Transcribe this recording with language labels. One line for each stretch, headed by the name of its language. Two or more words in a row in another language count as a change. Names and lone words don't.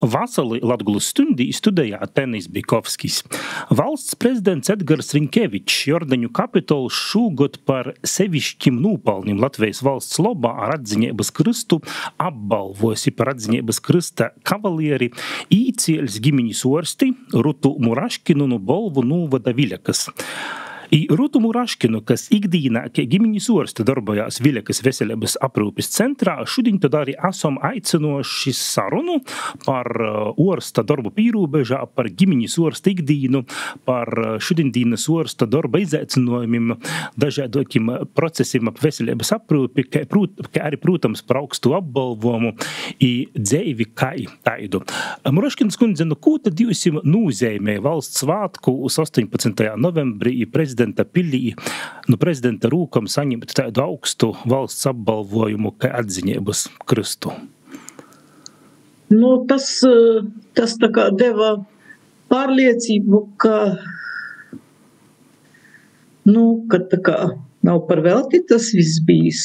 Latgalian: Vasali Latgulas stundī studējā Tenis Bikovskis. Valsts prezidents Edgars Rinkevičs Jordaņu kapitols šūgot par sevišķim nūpalnim Latvijas valsts lobā ar atziņeibas krystu apbalvosi par atziņeibas krysta kavalieri īcieļs gimiņas orsti Rutu Muraškinu no Bolvu nūvada Viļakas. I Rutu Muraškinu, kas ikdīnā, ka gimiņas orsta darbojās Viļakas veselības aprūpes centrā, šodien tad arī esam aicinoši sarunu par orsta darbu pīrūbežā, par gimiņas orsta ikdīnu, par šodiendīnas orsta darba izaicinojumiem, dažādokim procesiem ap veselības aprūpi, ka arī, protams, par augstu apbalvojumu i dzeivi kai taidu. Muraškins kundze, ko tad jūs nūzeimē valsts svātku uz 18. novembrī i prezidenta pilī, prezidenta rūkam saņemt tādu augstu valsts apbalvojumu, kā atziņeibas krystu?
Latvian: Tas tā kā deva pārliecību, ka tā kā nav par velti tas viss bijis.